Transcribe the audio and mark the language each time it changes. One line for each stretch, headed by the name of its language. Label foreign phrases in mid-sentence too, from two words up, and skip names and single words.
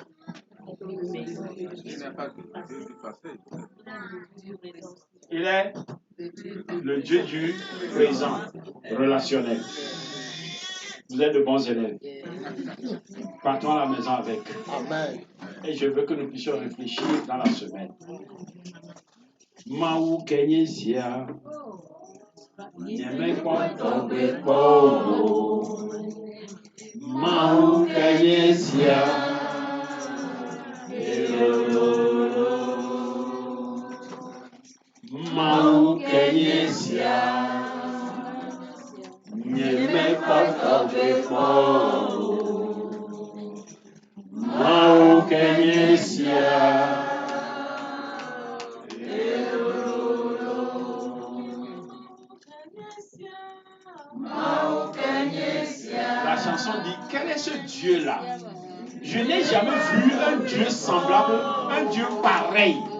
French: Il est le Dieu du présent, relationnel. Vous êtes de bons élèves. Partons à la maison avec. Amen. Et je veux que nous puissions réfléchir dans la semaine. Maou Kenyezia. Nyeme Kotobe Bobo. Maou Kenyezia. Maou Kenyezia. Nyeme Kotobe Bobo. Maou Kenyezia. La chanson dit, quel est ce Dieu-là? Je n'ai jamais vu un Dieu semblable, un Dieu pareil.